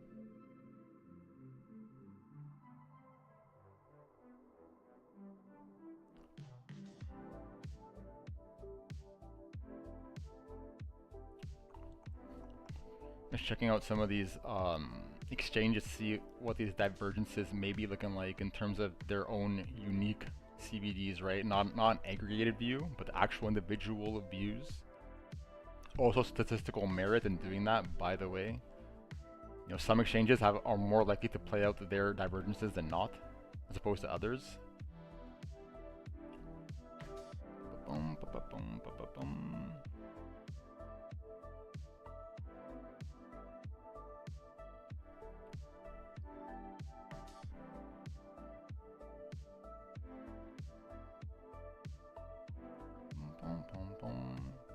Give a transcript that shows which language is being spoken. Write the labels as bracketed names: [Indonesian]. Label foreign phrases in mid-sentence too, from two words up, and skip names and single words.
[English] Just checking out some of these exchanges to see what these divergences may be looking like in terms of their own unique CBDs, right? Not an aggregated view, but the actual individual views. Also statistical merit in doing that, by the way. You know, some exchanges are more likely to play out their divergences than not, as opposed to others. Ba-bum, ba-ba-bum, ba-ba-bum. Bum, bum, bum.